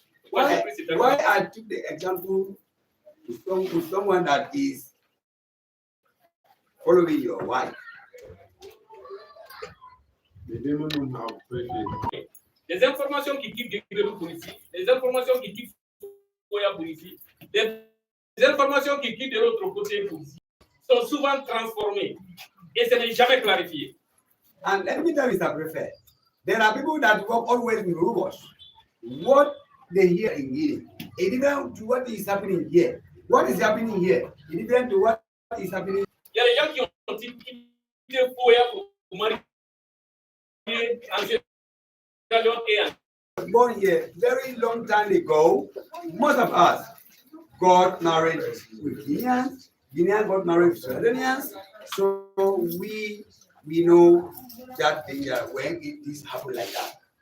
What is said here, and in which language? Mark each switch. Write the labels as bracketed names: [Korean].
[English] Why I took the example to someone that is following your wife? [French] Les informations qui quittent Guéguédou pour ici, les informations qui quittent Foya pour ici, les informations qui quittent de l'autre côté pour ici, sont souvent transformées et ce n'est jamais clarifié. [English] And let me tell you, Mr. Prefect, there are people that work always with rumors. What they hear in Guinea is different to what is happening here. What is happening here is different to what is happening. [French] Il y a des gens qui ont quitté Foya pour marier en Sierra Leone et en [English] Born here very long time ago, most of us got married with Guineans. Guineans got married with Sierra Leoneans. So we know that when this happen like that.